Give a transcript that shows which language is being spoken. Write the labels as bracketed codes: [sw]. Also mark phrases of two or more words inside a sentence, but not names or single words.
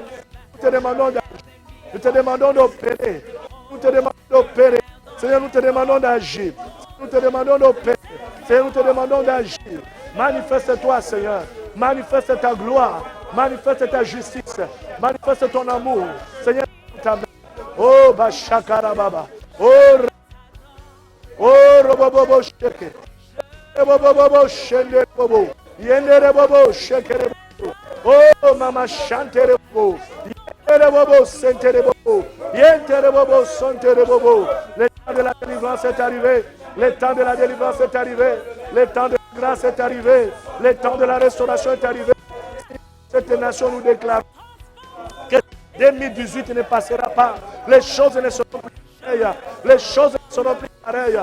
[fr] Nous te demandons d'agir. Nous te demandons d'opérer. Nous te demandons d'opérer. Seigneur, nous te demandons d'agir. Nous te demandons d'opérer. Seigneur, nous te demandons d'agir. Manifeste-toi, Seigneur. Manifeste ta gloire. Manifeste ta justice. Manifeste ton amour. Seigneur, ta main. Oh, Bashakara Baba. Oh, Robobobo Sheke. Robobobo Shende Bobo. Yende Bobo Sheke. Oh, Mama Shante Bobo. Yende Bobo Sente Bobo. Yende Bobo Sonte Bobo. Le temps de la délivrance est arrivé. Le temps de la délivrance est arrivé. Le temps de la grâce est arrivé. Le temps de la restauration est arrivé. Cette nation nous déclare que 2018 ne passera pas. Les choses ne seront plus pareilles. Les choses ne seront plus pareilles.